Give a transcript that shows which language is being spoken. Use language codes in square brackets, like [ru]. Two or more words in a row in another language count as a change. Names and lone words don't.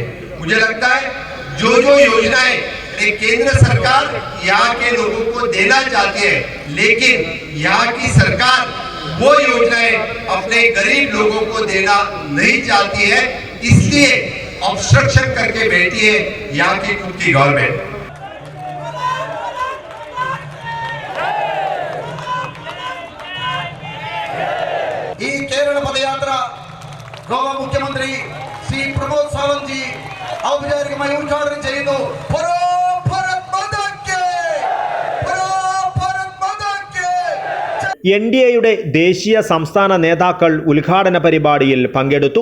[hi] मुझे लगता है जो योजनाएं केंद्र सरकार यहाँ के लोगों को देना चाहती है, लेकिन यहाँ की सरकार वो योजनाएं अपने गरीब लोगों को देना नहीं चाहती है, इसलिए ऑब्स्ट्रक्शन करके बैठी है यहाँ की खुद की गवर्नमेंट. [ml] ഈ കേരള പദയാത്ര ഗോവ മുഖ്യമന്ത്രി ശ്രീ പ്രമോദ് സാവന്ത് ജി ഔപചാരികമായി ഉദ്ഘാടനം ചെയ്യുന്നു. NDAയുടെ ദേശീയ സംസ്ഥാന നേതാക്കൾ ഉദ്ഘാടന പരിപാടിയിൽ പങ്കെടുത്തു.